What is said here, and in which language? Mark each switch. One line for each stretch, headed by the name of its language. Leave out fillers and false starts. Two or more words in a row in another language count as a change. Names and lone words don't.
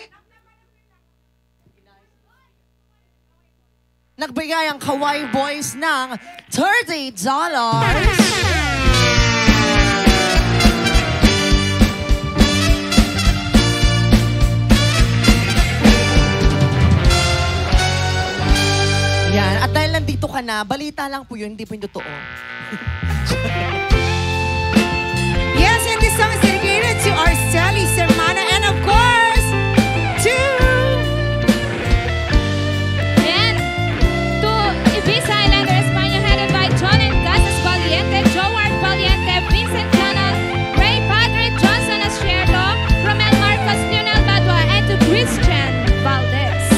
Filipino: Nagbigay ang Kawaii Boys ng $30. Yan. At dahil nandito ka na, balita lang po yun, hindi po yung totoo.
English: Yes, and this song is dedicated to Arceli, Sermana, and of course, to... And to Ibiza Islander, España, headed by John and Casas Valiente, Joard Valiente, Vincent Canal, Ray Padre, Johnson Ascierto, Romel Marcos, Lionel Badua, and to Christian Valdez.